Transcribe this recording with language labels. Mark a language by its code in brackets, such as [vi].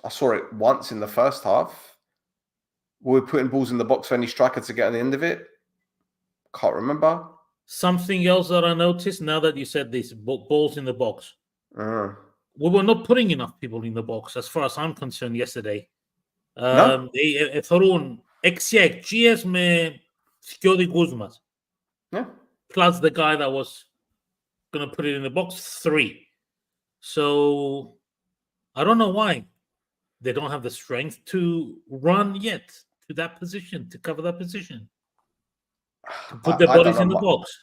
[en] I saw it once in the first half. Were we putting balls in the box for any striker to get on the end of it? Can't remember. Something else that I noticed now that you said this, balls in the box. We were not putting enough people in the box, as far as I'm concerned, yesterday. No? [el] Θωρούν 6 εκτζίες με 2 δικούς μας. [en] Yeah. Plus the guy that was going to put it in the box, 3. So I don't know why they don't have the strength to run yet to that position, to cover that position. To put their bodies in the box.